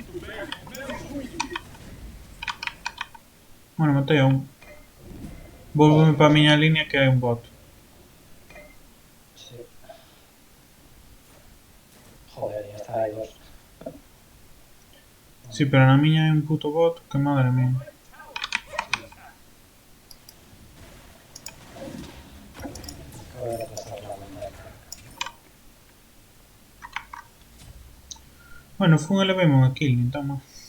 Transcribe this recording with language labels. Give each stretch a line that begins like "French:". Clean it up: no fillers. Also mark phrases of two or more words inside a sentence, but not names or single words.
Spanish: Bueno,
Galician: matei a un. Vólveme para a miña línea que hai un bot.
Spanish: Sí. Joder, ya está, hay dos.
Galician: Sí, pero na miña hai un puto bot que
Spanish: madre mía. Sí. Acabo de retrasar la vuelta de carga. Bueno, fue un elevemos a kill,
Galician: nin tan mal.